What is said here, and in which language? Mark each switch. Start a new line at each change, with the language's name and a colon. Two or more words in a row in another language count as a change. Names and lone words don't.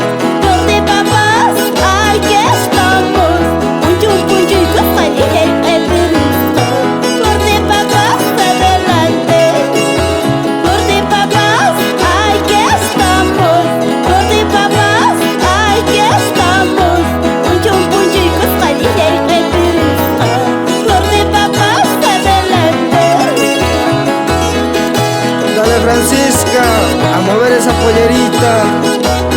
Spanish: Flor de Papas, aquí estamos.
Quechua: Punchun, punchun, cosay,
Spanish: el perrito. Flor de Papas, adelante. Flor de Papas, aquí estamos. Flor de Papas, aquí estamos.
Quechua: Punchun, punchun, cosay,
Spanish: el perrito. Flor de Papas, adelante. Dale Francisca, a mover esa pollerita.